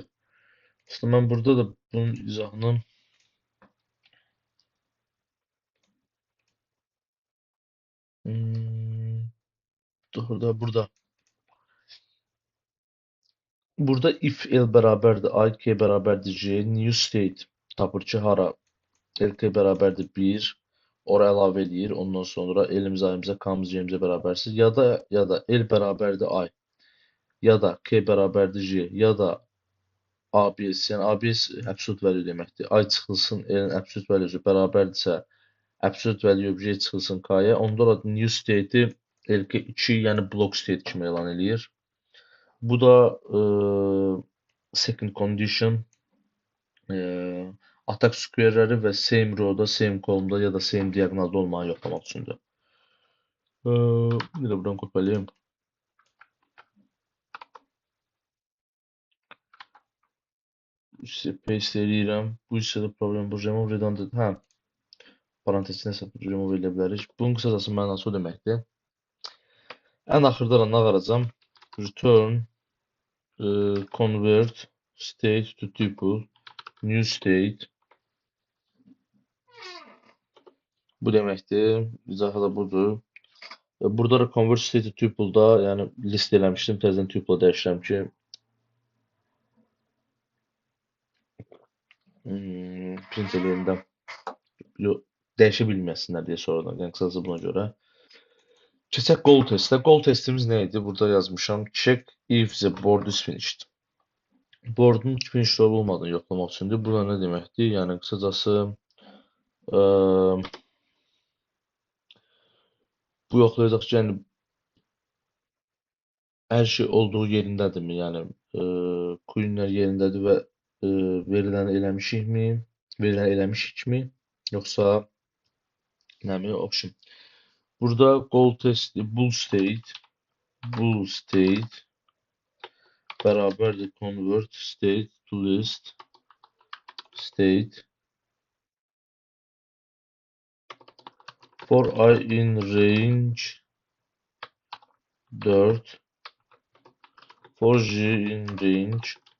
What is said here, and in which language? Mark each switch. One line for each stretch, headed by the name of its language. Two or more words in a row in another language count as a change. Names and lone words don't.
Azerbaijani: İşte mən burada da bunun izahını burada if L bərabərdir I, K bərabərdir J,
English: new state
Azerbaijani: tapır ki, hara LK bərabərdir 1, ora əlavə edir. Ondan sonra L-imizə, I-imizə, K-imizə, J-imizə bərabərsiz. Ya da L bərabərdir I, ya da K bərabərdir J, ya da ABS. Yəni ABS
English: absolute value
Azerbaijani: deməkdir. I çıxılsın, L-in
English: absolute value
Azerbaijani: bərabərdirsə,
English: absolute value
Azerbaijani: J çıxılsın K-ya. Onda da
English: new state-
Azerbaijani: i LK2, yəni
English: block state
Azerbaijani: kimi elan eləyir. Bu da
English: second condition attack square-
Azerbaijani: ləri və
English: same row-
Azerbaijani: da,
English: same column-
Azerbaijani: da ya da
English: same diagonal-
Azerbaijani: da olmağı yoxlamaq üçündür. Bir de buradan kopyalayayım. İşte paste eləyirəm. Bu hissədə problem bu
English: remove redundant.
Azerbaijani: Hə, parantezin nəsə remove edə bilərik. Bunun qısacası mənası o deməkdir. Ən axırda da nə qalacam?
English: Return convert state to tuple new state.
Azerbaijani: Bu deməkdir. İzahı da budur. Burada da
English: convert state to tuple-
Azerbaijani: da, yəni list eləmişdim. Təzədən tuple dəyişirəm ki, print eləyəndə dəyişə bilməsinlər deyə sonradan. Yəni qısacası buna görə. Keçək
English: goal testə. Goal testimiz
Azerbaijani: nə idi? Burada yazmışam.
English: Check if the board is finished. Boardun finished
Azerbaijani: olmadığını yoxlamaq üçündür. Bu da nə deməkdir? Yəni qısacası bu yoxlayacaq ki, yəni hər şey olduğu yerindədirmi? Yəni queenlər yerindədir və veriləni eləmişikmi? Veriləni eləmişikmi? Yoxsa nəmi? Option.
English: Burada goal testi bool state bərabərdir convert state to list state for I in range 4 for J in range